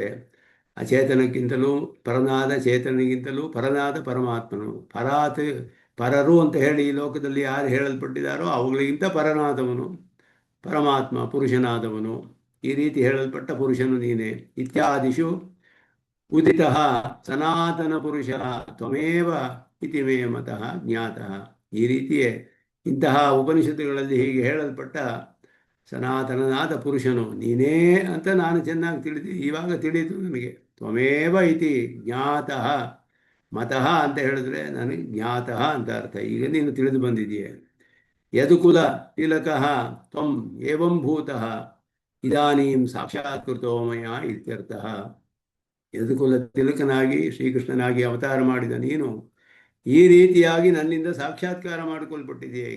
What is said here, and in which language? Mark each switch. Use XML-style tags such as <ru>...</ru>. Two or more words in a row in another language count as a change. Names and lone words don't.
<kn>ಅಚೇತನಕ್ಕಿಂತಲೂ ಪರನಾದ, ಚೇತನಿಗಿಂತಲೂ ಪರನಾದ ಪರಮಾತ್ಮನು. ಪರಾತ್ ಪರರು ಅಂತ ಹೇಳಿ ಈ ಲೋಕದಲ್ಲಿ ಯಾರು ಹೇಳಲ್ಪಟ್ಟಿದ್ದಾರೋ ಅವುಗಳಿಗಿಂತ ಪರನಾದವನು ಪರಮಾತ್ಮ, ಪುರುಷನಾದವನು. ಈ ರೀತಿ ಹೇಳಲ್ಪಟ್ಟ ಪುರುಷನು ನೀನೇ.</kn> <sa>ಇತ್ಯಾದಿಷು ಉದಿತಃ ಸನಾತನ ಪುರುಷ ತ್ವಮೇವ ಇತಿ ಮೇ ಮತಃ ಜ್ಞಾತಃ.</sa> <kn>ಈ ರೀತಿಯೇ ಇಂತಹ ಉಪನಿಷತ್ತುಗಳಲ್ಲಿ ಹೀಗೆ ಹೇಳಲ್ಪಟ್ಟ ಸನಾತನನಾದ ಪುರುಷನು ನೀನೇ ಅಂತ ನಾನು ಚೆನ್ನಾಗಿ ಇವಾಗ ತಿಳಿದು ನನಗೆ.</kn> <sa>ತ್ವಮೇವ ಇತಿ ಜ್ಞಾತಃ.</sa> <kn>ಮತಃ ಅಂತ ಹೇಳಿದ್ರೆ ನನಗೆ ಜ್ಞಾತಃ ಅಂತ ಅರ್ಥ. ಈಗ ನೀನು ತಿಳಿದು ಬಂದಿದೆಯೇ.</kn> <sa>ಯದುಕುಲ ತಿಲಕಃ ತ್ವಂ ಏವಂ ಭೂತಃ. ಇದಾನೀಂ ಸಾಕ್ಷಾತ್ಕೃತೋ ಮಯ ಇತ್ಯರ್ಥಃ.</sa> <kn>ಯದುಕುಲ ತಿಲಕನಾಗಿ ಶ್ರೀಕೃಷ್ಣನಾಗಿ ಅವತಾರ ಮಾಡಿದ ನೀನು ಈ ರೀತಿಯಾಗಿ ನನ್ನಿಂದ ಸಾಕ್ಷಾತ್ಕಾರ ಮಾಡಿಕೊಳ್ಪಟ್ಟಿದೆಯೇ ಈಗ.</kn>